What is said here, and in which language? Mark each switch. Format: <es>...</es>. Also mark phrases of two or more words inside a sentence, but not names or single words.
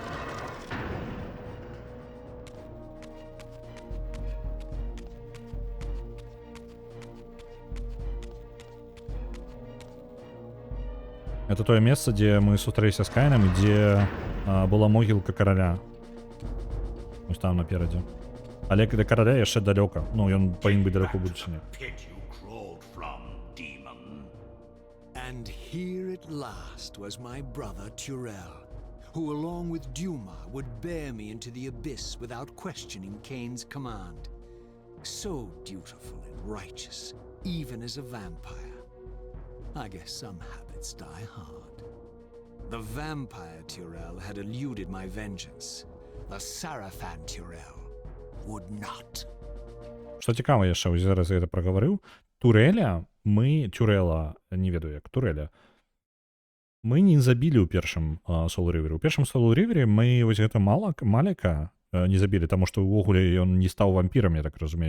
<be>Это тое месца, дзе мы сустрэліся з Каінам, і дзе была могілка караля. Ось там наперадзе. Але да караля яшчэ далёка. Ну, ён павінен быць далёка ў будучыні.</be> <en>And here at last was my brother Tyrell, who along with Duma would bear me into the abyss without questioning Cain's command. So dutiful and righteous, even as a vampire. I guess some habits die hard. The vampire Tyrell had eluded my vengeance. The Sarafan Tyrell would not.</en> <be>Што цікава яшчэ, ось зараз я гэта прагаварыў. Турэля, Тюрэла, не ведаю як, Турэля, мы не забілі ў першым Soul River. У першым Soul River мы вось гэта Малека не забілі, таму што ўвогуле ён не стаў вампірам, я так разумею.</be>